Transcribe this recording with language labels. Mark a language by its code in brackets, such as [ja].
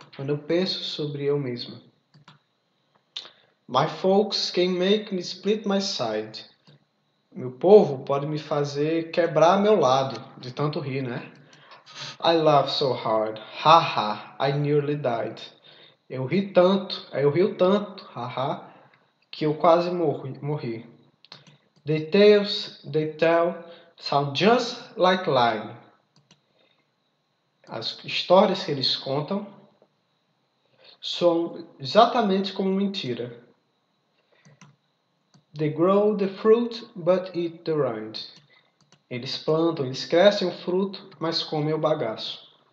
[pt] Quando eu penso sobre eu mesmo. [en] My folks can make me split my side. [pt] Meu povo pode me fazer quebrar meu lado, de tanto rir, né? [en] I laugh so hard. Haha, I nearly died. [pt] Eu rio tanto, haha, que eu quase morri. [en] The tales they tell sound just like lying. [pt] As histórias que eles contam são exatamente como mentira. [en] They grow the fruit but eat the rind. [pt] Eles plantam, eles crescem o fruto, mas comem o bagaço.